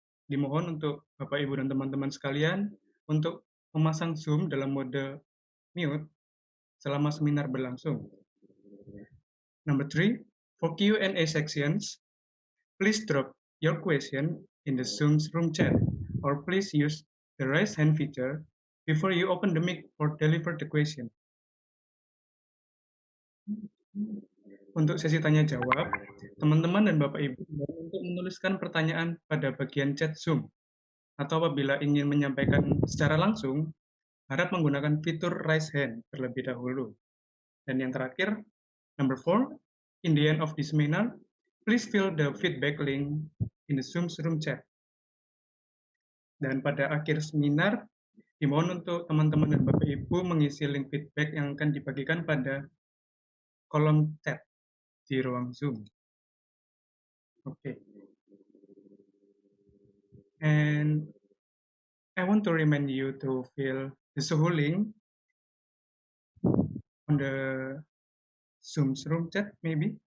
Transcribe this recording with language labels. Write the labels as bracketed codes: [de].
[id] Dimohon untuk Bapak Ibu dan teman-teman sekalian untuk memasang Zoom dalam mode mute selama seminar berlangsung. [en] Number 3, for Q&A sections, please drop your question in the Zoom's room chat, or please use the raise hand feature before you open the mic or deliver the question. [id] Untuk sesi tanya jawab, teman-teman dan Bapak Ibu untuk menuliskan pertanyaan pada bagian chat Zoom, atau apabila ingin menyampaikan secara langsung, harap menggunakan fitur raise hand terlebih dahulu. Dan yang terakhir, [en] number 4, in the end of this seminar, please fill the feedback link in the Zoom's room chat. [id] Dan pada akhir seminar, dimohon untuk teman-teman dan Bapak Ibu mengisi link feedback yang akan dibagikan pada kolom chat di ruang Zoom. [en] Okay. And I want to remind you to fill the Zoho link on the Zoom's room chat, maybe.